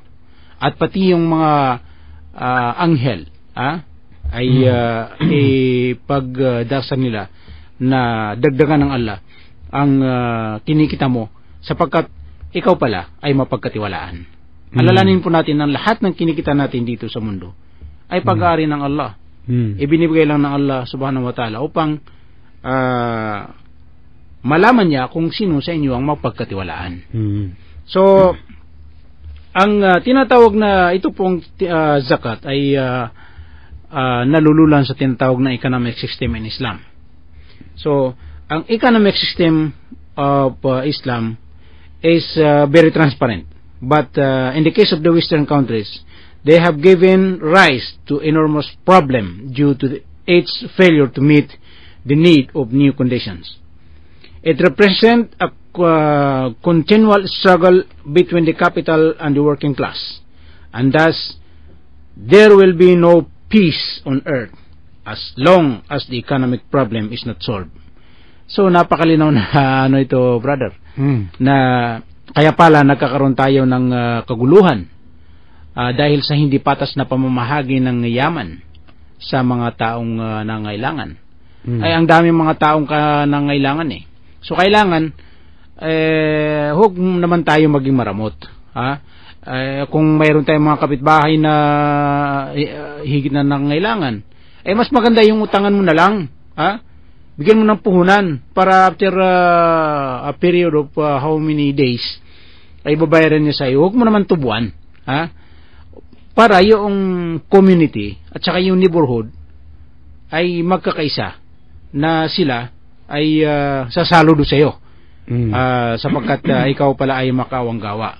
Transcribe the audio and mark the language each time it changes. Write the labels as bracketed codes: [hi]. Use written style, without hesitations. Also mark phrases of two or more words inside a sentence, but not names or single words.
[tl] At pati yung mga anghel ay pagdasal nila na dagdagan ng Allah ang kinikita mo, sapagkat ikaw pala ay mapagkatiwalaan. Alalanin po natin na lahat ng kinikita natin dito sa mundo ay pag-aari ng Allah. Ibinibigay lang ng Allah [ar] سبحانه وتعالى [tl] upang malaman niya kung sino sa inyo ang mapagkatiwalaan. So, ang tinatawag na ito pong zakat ay nalululan sa tinatawag na [en] economic system in Islam. So, ang economic system of Islam is very transparent. But in the case of the Western countries, they have given rise to enormous problem due to its failure to meet the need of new conditions. It represents a continual struggle between the capital and the working class, and thus there will be no peace on earth as long as the economic problem is not solved. [tl] So napakalinaw na ano ito, brother, na kaya pala nagkakaroon tayo ng kaguluhan dahil sa hindi patas na pamamahagi ng yaman sa mga taong nangailangan. Ay ang daming mga taong nangailangan eh. So kailangan huwag naman tayo maging maramot, ha? Kung mayroon tayong mga kapitbahay na higit na nangailangan, mas maganda yung utangan mo na lang, ha? Bigyan mo ng puhunan para [en] after a period of how many days [tl] ay babayaran niya sa iyo. Huwag mo naman tubuan, ha? Para yung community at saka yung neighborhood ay magkakaisa na sila ay sasaludo sa iyo. Sapagkat ikaw pala ay makawang gawa.